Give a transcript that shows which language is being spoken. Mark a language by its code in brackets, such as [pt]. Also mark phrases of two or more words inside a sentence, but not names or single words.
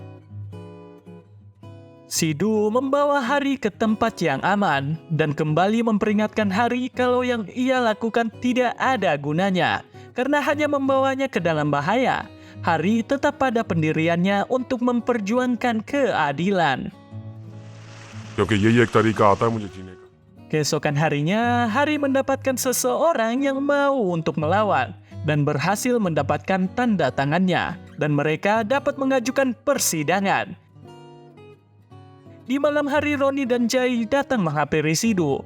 [id] Sidu membawa Hari ke tempat yang aman dan kembali memperingatkan Hari kalau yang ia lakukan tidak ada gunanya karena hanya membawanya ke dalam bahaya. Hari tetap pada pendiriannya untuk memperjuangkan keadilan. [hi] क्योंकि यही एक तरीका आता है मुझे जीने का. [id] Keesokan harinya, Hari mendapatkan seseorang yang mau untuk melawan dan berhasil mendapatkan tanda tangannya dan mereka dapat mengajukan persidangan. Di malam hari Roni dan Jai datang menghampiri Sidu.